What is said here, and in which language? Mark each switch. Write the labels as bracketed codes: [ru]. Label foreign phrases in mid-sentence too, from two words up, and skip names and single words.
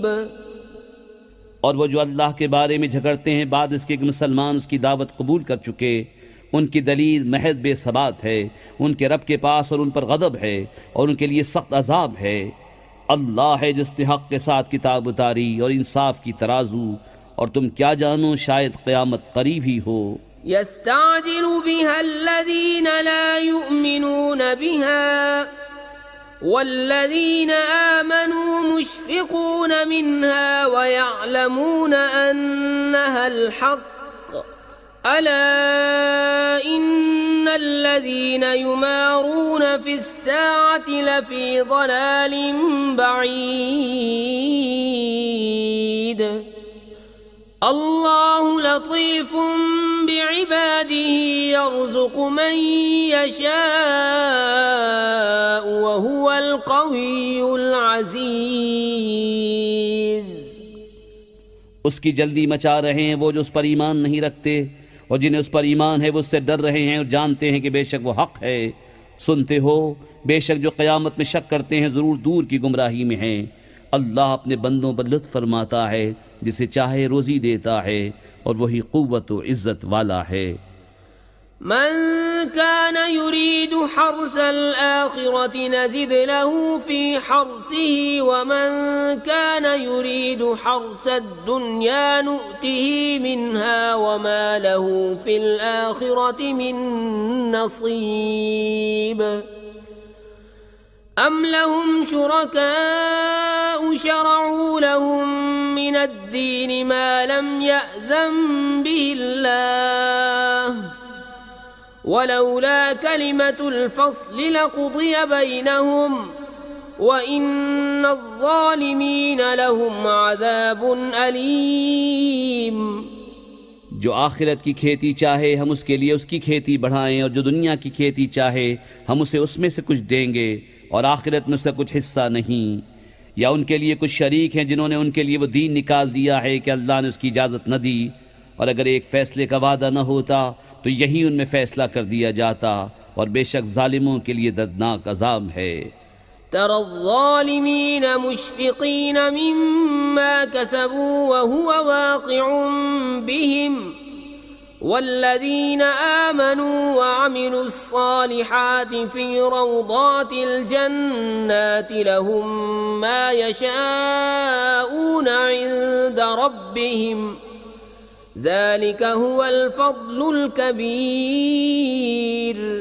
[hi] और वो जो अल्लाह के बारे में झगड़ते हैं बाद इसके कि मुसलमान उसकी दावत कबूल कर चुके, उनकी दलील महज बेसबात है। उनके रब के पास और उन पर गज़ब है और उनके लिए सख्त अज़ाब है। अल्लाह है जिसने हक़ के साथ किताब उतारी और इंसाफ की तराजू, और तुम क्या जानो शायद क़यामत करीब ही हो। [ar] يستعجل بها الذين لا يؤمنون بها والذين آمنوا مشفقون منها ويعلمون أنها الحق ألا إن الذين يمارون في الساعة لفي ضلال بعيد. الله لطيف بعباده يرزق من يشاء وهو القوي العزيز. [hi] उसकी जल्दी मचा रहे हैं वो जो उस पर ईमान नहीं रखते, और जिन्हें उस पर ईमान है वो उससे डर रहे हैं और जानते हैं कि बेशक वो हक है। सुनते हो, बेशक जो क़यामत में शक करते हैं ज़रूर दूर की गुमराही में हैं। अल्लाह अपने बंदों पर लुत्फ़ फरमाता है, जिसे चाहे रोज़ी देता है, और वही क़ुव्वत व इज़्ज़त वाला है। [ar] من كان يريد حرث الآخرة نزد له في حرثه ومن كان يريد حرث الدنيا نؤته منها وما له في الآخرة من نصيب. أم لهم شركاء شرعوا لهم من الدين ما لم يأذن به الله ولولا كلمة الفصل لقضي بينهم وإن الظالمين لهم عذاب أليم. [hi] जो आखिरत की खेती चाहे हम उसके लिए उसकी खेती बढ़ाएं, और जो दुनिया की खेती चाहे हम उसे उसमें से कुछ देंगे, और आखिरत में उसका कुछ हिस्सा नहीं। या उनके लिए कुछ शरीक हैं जिन्होंने उनके लिए वो दीन निकाल दिया है कि अल्लाह ने उसकी इजाज़त न दी, और अगर एक फ़ैसले का वादा न होता तो यही उनमें फ़ैसला कर दिया जाता, और बेशक ज़ालिमों के लिए दर्दनाक अज़ाब है। [ar] ترى الظالمين مشفقين مما كسبوا وهو واقع بهم والذين آمنوا وعملوا الصالحات في روضات الجنات لهم ما يشاؤون عند ربهم ذلك هو الفضل الكبير.